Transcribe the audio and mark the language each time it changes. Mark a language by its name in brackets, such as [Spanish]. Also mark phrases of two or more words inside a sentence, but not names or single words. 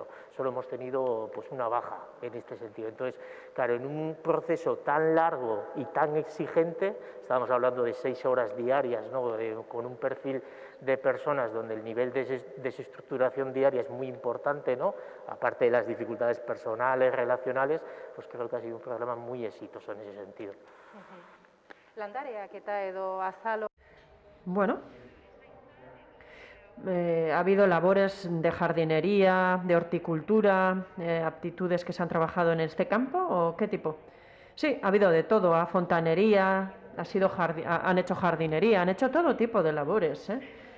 [Spanish] Solo hemos tenido pues una baja en este sentido. Entonces, claro, en un proceso tan largo y tan exigente, estábamos hablando de 6 horas diarias, ¿no? Con un perfil de personas donde el nivel de desestructuración diaria es muy importante, ¿no? Aparte de las dificultades personales, relacionales, pues creo que ha sido un programa muy exitoso en ese sentido. [Basque] Landareak eta edo azalo. [Spanish] Bueno, ha habido labores de jardinería, de horticultura, aptitudes que se han trabajado en este campo, ¿o qué tipo? Sí, ha habido de todo, fontanería, han hecho jardinería, han hecho todo tipo de labores, ¿eh?